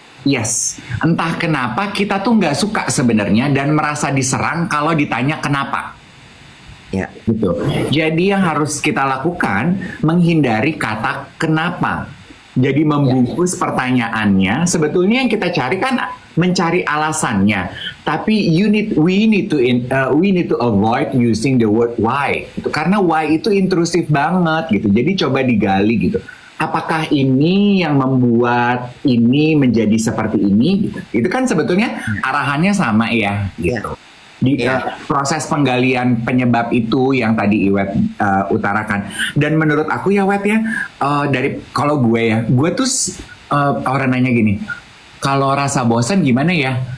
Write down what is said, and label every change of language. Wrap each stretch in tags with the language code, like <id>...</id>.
<id>Yes, entah kenapa kita tuh nggak suka sebenarnya dan merasa diserang kalau ditanya kenapa. Ya. Gitu. Jadi yang harus kita lakukan menghindari kata kenapa. Jadi membungkus pertanyaannya. Sebetulnya yang kita cari kan mencari alasannya. Tapi</id> <en>we need to avoid using the word why.</en> <id>Gitu. Karena why itu intrusif banget gitu. Jadi coba digali gitu. Apakah ini yang membuat ini menjadi seperti ini? Gitu. Itu kan sebetulnya arahannya sama ya. Gitu. Di proses penggalian penyebab itu yang tadi Iwet utarakan. Dan menurut aku ya Wet ya, dari kalau gue tuh orang nanya gini, kalau rasa bosan gimana ya?</id>